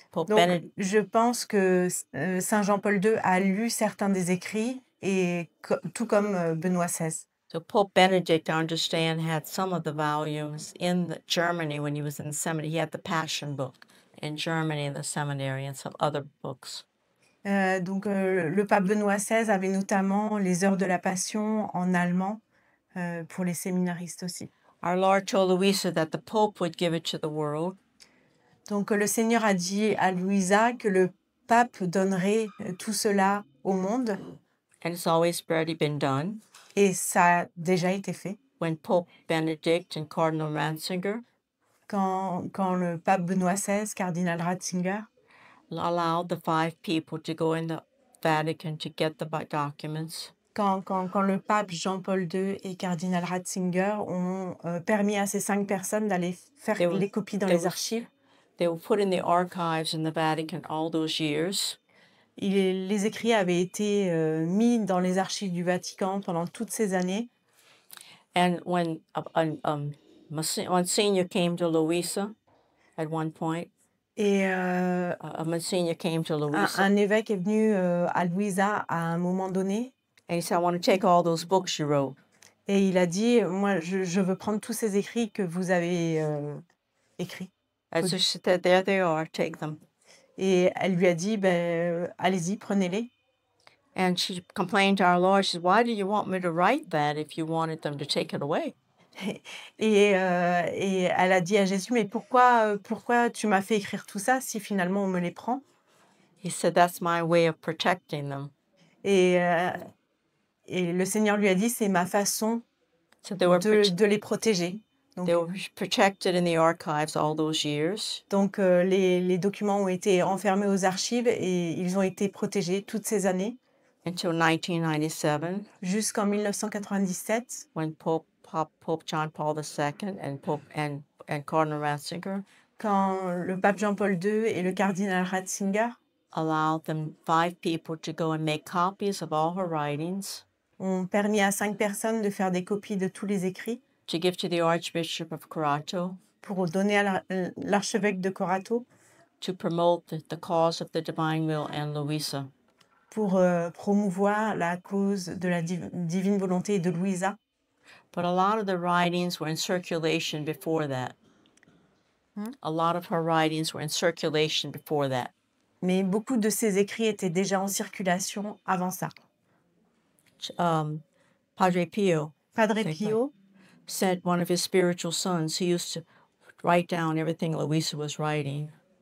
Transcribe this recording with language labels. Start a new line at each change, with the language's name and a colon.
French: Je pense que Saint Jean-Paul II a lu certains des écrits, et tout comme Benoît XVI.
English: So Pope Benedict, I understand, had some of the volumes in Germany when he was in the seminary. He had the Passion book in Germany in the seminary and some other books.
French: Donc le pape Benoît XVI avait notamment les Heures de la Passion en allemand pour les séminaristes aussi.
English: Our Lord told Louisa that the Pope would give it to the world.
French: Donc le Seigneur a dit à Louisa que le pape donnerait tout cela au monde.
English: And it's always already been done.
French: Et ça a déjà été fait.
English: When Pope Benedict and Cardinal Ratzinger,
French: quand le pape Benoît XVI, cardinal Ratzinger,
English: allowed the 5 people to go in the Vatican to get the documents.
French: Quand le pape Jean-Paul II et cardinal Ratzinger ont permis à ces 5 personnes d'aller faire les copies dans les archives.
English: They were put in the archives in the Vatican all those years.
French: Les écrits avaient été mis dans les archives du Vatican pendant toutes ces années.
English: And when Monsignor came to Louisa at one point,
French: et
English: Monsignor came to Louisa.
French: Un évêque est venu à Louisa à un moment donné.
English: And he said, I want to take all those books you wrote.
French: Et il a dit, moi, je veux prendre tous ces écrits que vous avez écrits.
English: And so she said, there they are, take them.
French: Et elle lui a dit, allez-y, prenez-les.
English: And she complained to our Lord. She said, why do you want me to write that if you wanted them to take it away?
French: Et elle a dit à Jésus, mais pourquoi tu m'as fait écrire tout ça si finalement on me les prend?
English: He said, that's my way of protecting them.
French: Et le Seigneur lui a dit, c'est ma façon de les protéger. Donc,
English: they were protected in the archives all those years.
French: Donc les documents ont été enfermés aux archives et ils ont été protégés toutes ces années.
English: Until 1997.
French: Jusqu'en 1997.
English: When Pope John Paul II and Cardinal Ratzinger.
French: Quand le pape Jean-Paul II et le cardinal Ratzinger
English: allowed them 5 people to go and make copies of all her writings.
French: Ont permis à 5 personnes de faire des copies de tous les écrits.
English: To give to the Archbishop of Corato.
French: Pour donner à l'archevêque de Corato.
English: to promote the cause of the divine will and Louisa.
French: pour promouvoir la cause de la divine volonté de Louisa.
English: But a lot of the writings were in circulation before that. A lot of her writings were in circulation before that.
French: Mais beaucoup de ses écrits étaient déjà en circulation avant ça.
English: Padre Pio Padre Same Pio said one of his spiritual sons, he used to write down everything Louisa was writing.